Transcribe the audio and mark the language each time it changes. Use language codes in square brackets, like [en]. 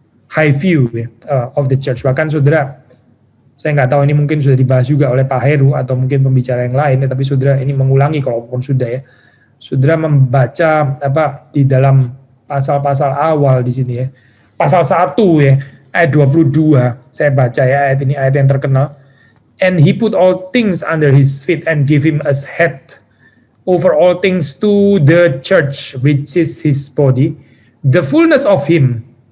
[en] High view ya, of the church. [id] Bahkan saudara, saya nggak tahu ini mungkin sudah dibahas juga oleh Pak Heru atau mungkin pembicara yang lain, tapi saudara ini mengulangi kalaupun sudah ya. Saudara membaca di dalam pasal-pasal awal di sini ya. Pasal 1 ya, ayat 22. Saya baca ya ayat ini, ayat yang terkenal. [en] And he put all things under his feet and gave him as head over all things to the church, which is his body, the fullness of him.